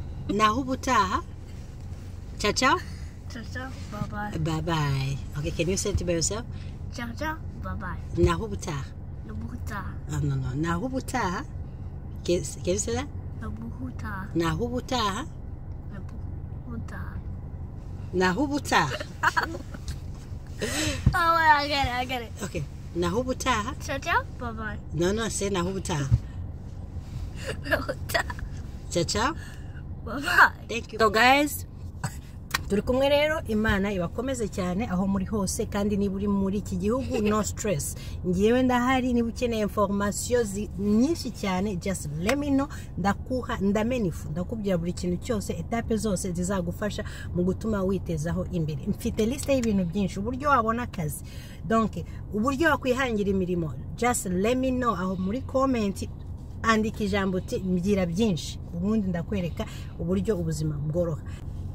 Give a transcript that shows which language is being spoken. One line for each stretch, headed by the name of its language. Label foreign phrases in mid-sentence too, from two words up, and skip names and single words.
Kinyarwanda: naho ubutaha.
Italian: Ciao, ciao. Ciao, ciao.
English: Bye-bye. Bye-bye. Okay, can you say it by yourself? Ciao, ciao. Bye-bye.
Kinyarwanda: Naho ubutaha. Nabuhuta.
English: Oh, no.
Kinyarwanda: Naho ubutaha.
English: Can you say that?
Kinyarwanda: Nabuhuta. Naho ubutaha. Nabuhuta. Naho ubutaha.
English: Oh, I get it.
Kinyarwanda: Okay. Naho ubutaha.
Italian: Ciao, ciao.
English: Bye-bye. No, say
Kinyarwanda: naho ubutaha. Nabuhuta.
Italian: Ciao, ciao.
English: Bye-bye. Thank you. So guys,
Kinyarwanda: turi kumwe rero, Imana ibakomeze cyane aho muri hose, kandi niba uri muri iki gihugu no stress, ngiyewe ndahari. Niba ukeneye information nyinshi cyane,
English: just let me know,
Kinyarwanda: ndakuha ndamenifu, ndakubwira buri kintu cyose, etape zose zizagufasha mu gutuma witezaho imbere. Mfite liste y'ibintu byinshi, uburyo wabona akazi, donc uburyo wakwihangira imirimo,
English: just let me know
Kinyarwanda: aho muri comment, andika ijambo uti mbwira byinshi, ubundi ndakwereka uburyo ubuzima bworoha.